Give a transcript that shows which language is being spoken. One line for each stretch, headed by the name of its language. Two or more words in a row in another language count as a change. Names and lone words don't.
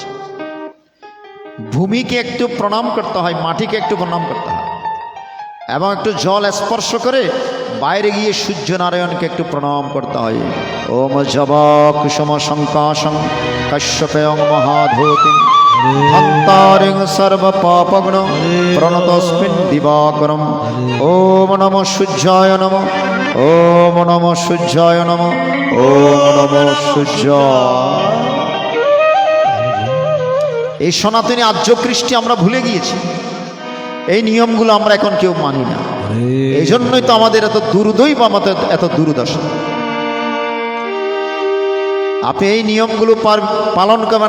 Bangla: ভূমিকে একটু প্রণাম করতে হয়, মাটিকে একটু প্রণাম করতে হয় এবং একটু জল স্পর্শ করে বাইরে গিয়ে সূর্যনারায়ণকে একটু প্রণাম করতে হয়।
Sanskrit: ওম জব কুসুম শঙ্কাশং কশ্যপেয়ং মহাধূতিং হন্তারিং সর্ব পাপগ্ন প্রণতস্মিন দিবাকরম। ওম নমঃ সূর্যায় নমঃ, ওম নমঃ সূর্যায় নমঃ, ওম নমঃ সূর্যায়।
Bangla: এই সনাতনী আর্য কৃষ্টি আমরা ভুলে গিয়েছি। এই নিয়মগুলো আমরা এখন কেউ মানি না। এই জন্যই তো আমাদের এত দুর্দৈব, আমাদের এত দুর্দশা। আপনি এই নিয়মগুলো পালন করবেন।